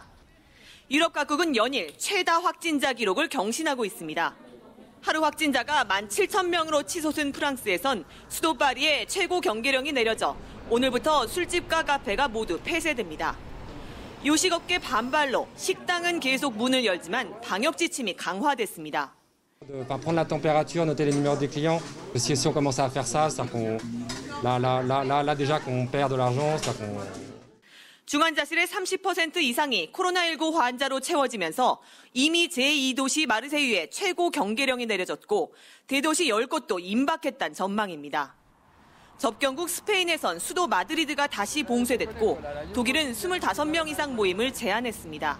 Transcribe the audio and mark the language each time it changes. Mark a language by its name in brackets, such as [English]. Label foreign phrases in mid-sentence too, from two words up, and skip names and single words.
[Korean] 유럽 각국은 연일 최다 확진자 기록을 경신하고 있습니다. 하루 확진자가 17,000명으로 치솟은 프랑스에선 수도 파리에 최고 경계령이 내려져 오늘부터 술집과 카페가 모두 폐쇄됩니다. 요식업계 반발로 식당은 계속 문을 열지만 방역 지침이 강화됐습니다. [French] De ne pas prendre la température, noter les numéros des clients. Si on commence à faire ça, c'est-à-dire qu'on là déjà qu'on perd de l'argent, c'est-à-dire qu'on [Korean] 중환자실의 30% 이상이 코로나19 환자로 채워지면서 이미 제2도시 마르세유에 최고 경계령이 내려졌고 대도시 10곳도 임박했다는 전망입니다. 접경국 스페인에선 수도 마드리드가 다시 봉쇄됐고 독일은 25명 이상 모임을 제한했습니다.